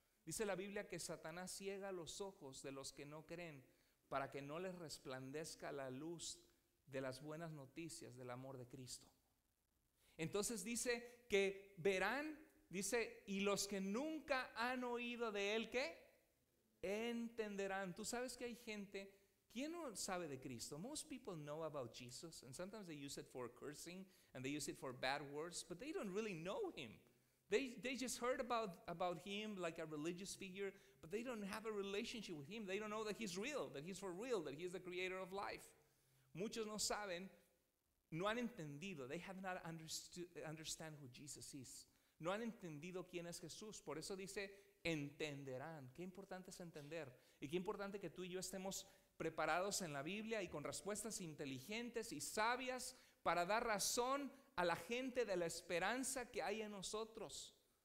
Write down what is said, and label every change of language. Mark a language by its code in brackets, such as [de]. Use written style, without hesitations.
[es] Dice la Biblia que Satanás ciega los ojos de los que no creen para que no les resplandezca la luz de las buenas noticias del amor de Cristo. Entonces dice que verán, dice, y los que nunca han oído de Él, ¿qué? Entenderán. Tú sabes que hay gente. ¿Quién no sabe de Cristo? [en] Most people know about Jesus, and sometimes they use it for cursing and they use it for bad words, but they don't really know him. They just heard about him like a religious figure, but they don't have a relationship with him. They don't know that he's real, that he's for real, that he is the creator of life. [es] Muchos no saben, no han entendido. [en] They have not understand who Jesus is. [es] No han entendido quién es Jesús. Por eso dice, entenderán. Qué importante es entender. Y qué importante que tú y yo estemos preparados en la Biblia y con respuestas inteligentes y sabias para dar razón a la gente de la esperanza que hay en nosotros.